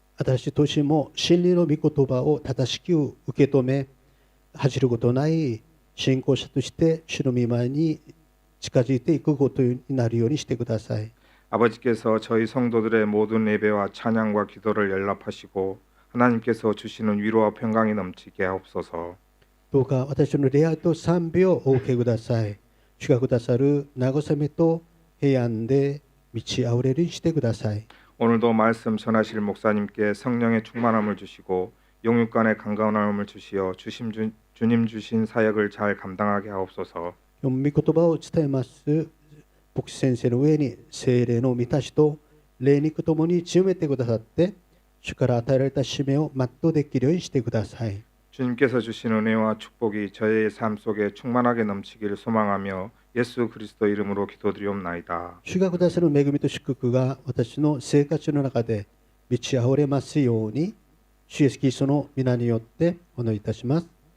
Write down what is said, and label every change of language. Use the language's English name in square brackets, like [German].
[Japanese] 新しい年も真理の御言葉を正しく受け止め恥じることない信仰者として主の御前に近づいていくことになるようにしてください。 [Korean] 아버지께서 저희 성도들의 모든 예배와 찬양과 기도를 연락하시고 하나님께서 주시는 위로와 평강이 넘치게 하옵소서. [Japanese] どうか私の礼拝と賛美をお受けください。主がくださる慰めと平安で満ち溢れるようにしてください。 [Korean] 오늘도 말씀 전하실 목사님께 성령의 충만함을 주시고 영육간의 강건함을 주시어 주님 주신 사역을 잘 감당하게 하옵소서. [Japanese] 御言葉を伝えます牧師先生の上に聖霊の満たしと霊肉ともに強めてくださって主から与えられた使命を全うできるようにしてください。 [Korean] 주님께서 주신 은혜와 축복이 저의 삶 속에 충만하게 넘치기를 소망하며 예수 그리스도 이름으로 기도드리옵나이다. [Japanese] 主がくださる恵みと祝福が私の生活の中で満ち溢れますように、主イエスキリストの皆によってお祈りいたします。